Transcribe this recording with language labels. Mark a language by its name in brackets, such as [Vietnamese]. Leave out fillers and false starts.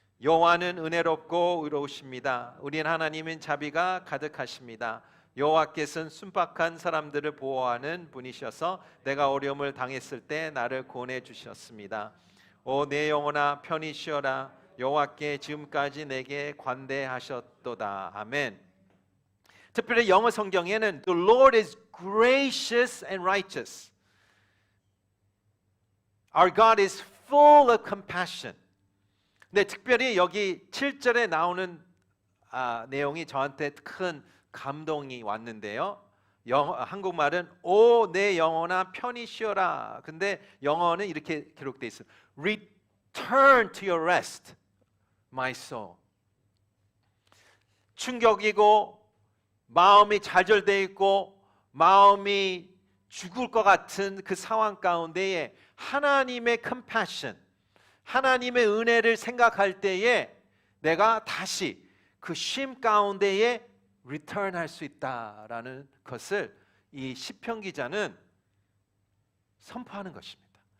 [Korean] 여호와는 은혜롭고 의로우십니다. 우리는 하나님은 자비가 가득하십니다. 여호와께서는 순박한 사람들을 보호하는 분이셔서 내가 어려움을 당했을 때 나를 구원해 주셨습니다. 오 내 영혼아 편히 쉬어라. 여호와께 지금까지 내게 관대하셨도다. 아멘. 특별히 영어 성경에는 [English] The Lord is gracious and righteous. Our God is full of compassion. [Korean] 근데 특별히 여기 7절에 나오는 내용이 저한테 큰 감동이 왔는데요. 한국말은 오 내 영혼아 편히 쉬어라. 근데 영어는 이렇게 기록되어 있어요. [English] Return to your rest, my soul. [Korean] 충격이고 마음이 좌절되어 있고 마음이 죽을 것 같은 그 상황 가운데에 하나님의 compassion, 하나님의 은혜를 생각할 때에 내가 다시 그 쉼 가운데에 return할 수 있다라는 것을 이 시편 기자는 선포하는 것입니다.